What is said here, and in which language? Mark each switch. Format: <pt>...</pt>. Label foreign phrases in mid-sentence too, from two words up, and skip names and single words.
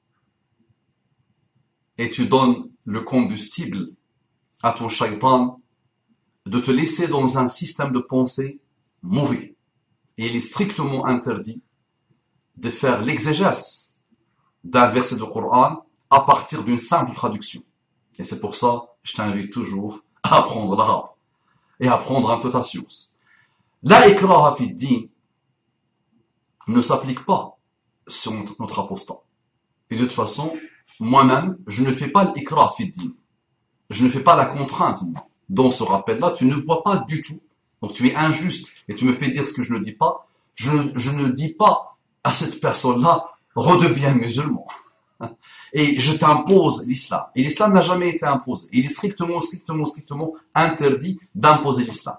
<fr>Et tu donnes le combustible à ton shaitan de te laisser dans un système de pensée mauvais. Et il est strictement interdit de faire l'exégèse d'un verset de Coran à partir d'une simple traduction. Et c'est pour ça que je t'invite toujours à apprendre l'arabe et à apprendre un peu ta science.</fr> <ar>لا إكراه في دين</ar> <fr>ne s'applique pas sur notre apostat. Et de toute façon, moi-même, je ne fais pas l'</fr> <ar>إكراه في دين.</ar> <fr>Je ne fais pas la contrainte, moi. Dans ce rappel-là, tu ne vois pas du tout. Donc tu es injuste et tu me fais dire ce que je ne dis pas. Je ne dis pas à cette personne-là, redeviens musulman. Et je t'impose l'islam. Et l'islam n'a jamais été imposé. Il est strictement interdit d'imposer l'islam.</fr>